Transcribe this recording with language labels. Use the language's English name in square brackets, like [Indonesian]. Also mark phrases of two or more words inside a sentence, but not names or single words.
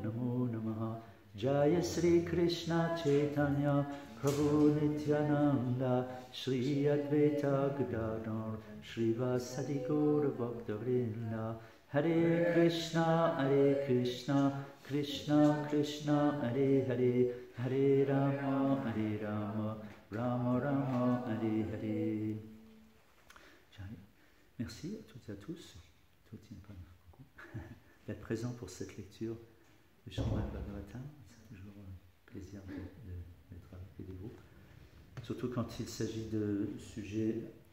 [Sanskrit] Namo Namaha Jaya Sri Krishna Chaitanya Prabhu Nityananda Shri Advaita Gadadhar Shri Vasadi Gaura Bhakta-vrinda Hare Krishna Krishna Krishna Hare Hare Hare Rama Rama Rama Hare Hare. [French] Merci à toutes et à tous d'être présents pour cette lecture du Srimad Bhagavatam. C'est toujours un plaisir d'être avec vous. Surtout quand il s'agit de sujets intimes.